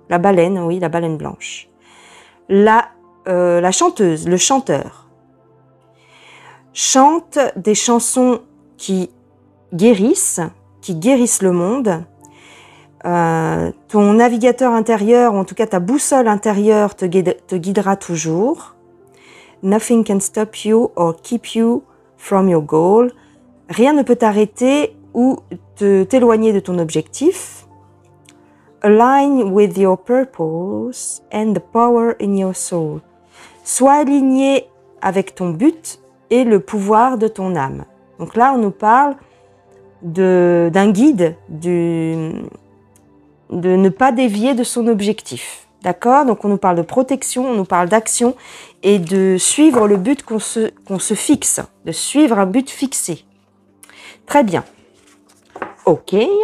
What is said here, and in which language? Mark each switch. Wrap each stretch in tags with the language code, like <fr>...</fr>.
<fr>La baleine, oui, la baleine blanche. La chanteuse, le chanteur. Chante des chansons qui guérissent le monde. Ton navigateur intérieur, ou en tout cas ta boussole intérieure te guidera toujours.</fr> <en>Nothing can stop you or keep you from your goal.</en> <fr>Rien ne peut t'arrêter ou t'éloigner de ton objectif.</fr> <en>Align with your purpose and the power in your soul.</en> <fr>Sois aligné avec ton but et le pouvoir de ton âme. Donc là, on nous parle d'un guide, de ne pas dévier de son objectif. D'accord? Donc on nous parle de protection, on nous parle d'action et de suivre le but qu'on se fixe, de suivre un but fixé. Très bien. Ok.</fr>